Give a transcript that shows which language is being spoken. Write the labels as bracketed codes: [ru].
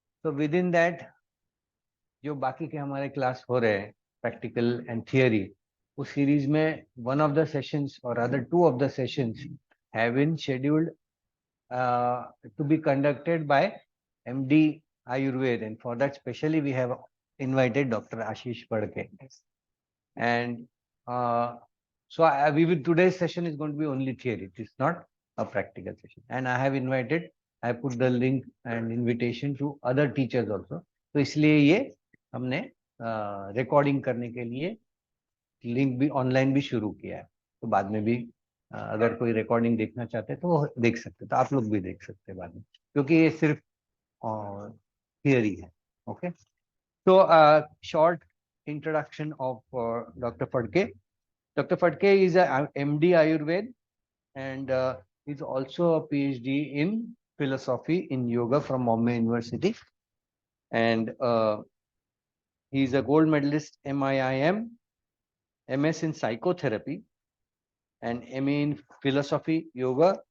[en] So within that, [hi] जो बाकी के हमारे क्लास हो रहे हैं प्रैक्टिकल एंड थियरी, उस सीरीज में [en] one of the sessions or rather 2 of the sessions have been scheduled to be conducted by MD Ayurved, and for that specially we have invited Dr. Ashish Padke. And today's session is going to be only theory. It is not a practical session. And I put the link and invitation to other teachers also. [hi] तो इसलिए ये हमने recording करने के लिए link भी online भी शुरू किया है. तो बाद में भी अगर कोई रिकॉर्डिंग देखना चाहते हैं तो वो देख सकते हैं. तो आप लोग भी देख सकते हैं बाद में, क्योंकि ये सिर्फ थियरी है. [en] Okay, so short introduction of Dr. Phadke. Dr. Phadke is a MD Ayurved, and he's also a PhD in philosophy in yoga from Bombay University, and he's a gold medalist MIIM, MS in psychotherapy, and MA in philosophy yoga.